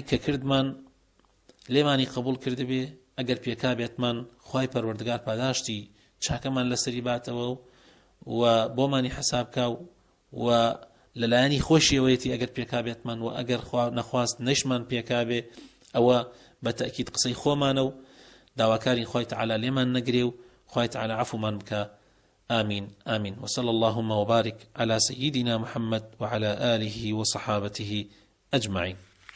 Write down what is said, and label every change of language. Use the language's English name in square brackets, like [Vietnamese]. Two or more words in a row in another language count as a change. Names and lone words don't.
[Central Kurdish] کە کردمان لێمانی قبول کردبێ، ئەگەر پێکا بێتمان خوای پەروەردگار پاداشتی چاکەمان لەسەری باتەوە و بۆمانی حەسابکاو و لەلایەنی خۆشیەوەیەتی ئەگەر پێکا بێتمان و ئەگەر نەخواست نەشمان پێکا بێ، ئەوە بە تەئکید قسەی خۆمانە و داواکاری خوای تەعالی لێمان نەگرێ و خوای تەعالی عەفومان بکە. [Arabic] آمين آمين. وصلى اللهم وبارك على سيدنا محمد وعلى آله وصحابته أجمعين.